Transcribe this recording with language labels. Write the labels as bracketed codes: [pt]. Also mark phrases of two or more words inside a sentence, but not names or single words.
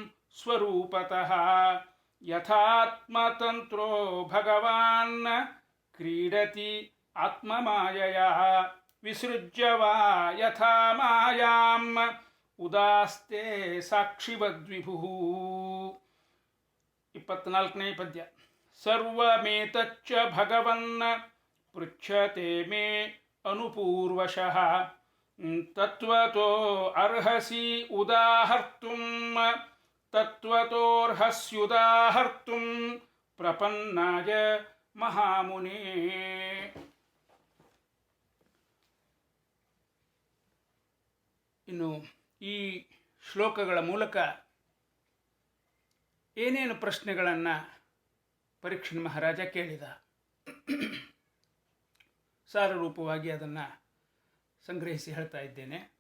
[sa] ಸ್ವರೂಪತಃ ಯಥಾತ್ಮತಂತ್ರೋ ಭಗವಾನ್ ಕ್ರೀಡತಿ ಆತ್ಮಮಾಯಯ ವಿಸೃಜ್ಯ ವಾ ಯಥಾ ಮಾಯಾಂ ಉದಾಸ್ತೆ ಸಾಕ್ಷಿವದ್ವಿಭು. 24ನೇ ಪದ್ಯ. ಸರ್ವಮೇತಚ್ಚ ಭಗವನ್ ಪೃಚ್ಛತೆ ಮೇ ಅನುಪೂರ್ವಶಃ ತತ್ವತೋ ಅರ್ಹಸಿ ಉದಾಹರ್ತುಂ ತತ್ವತೋರ್ಹಸ್ಯುದಾಹರ್ತುಂ ಪ್ರಪನ್ನಾಯ ಮಹಾಮುನೇ. [kn] ಇನ್ನು ಈ ಶ್ಲೋಕಗಳ ಮೂಲಕ ಏನೇನು ಪ್ರಶ್ನೆಗಳನ್ನು ಪರೀಕ್ಷಿತ್ ಮಹಾರಾಜ ಕೇಳಿದ, ಸಾರರೂಪವಾಗಿ ಅದನ್ನು ಸಂಗ್ರಹಿಸಿ ಹೇಳ್ತಾ ಇದ್ದೇನೆ.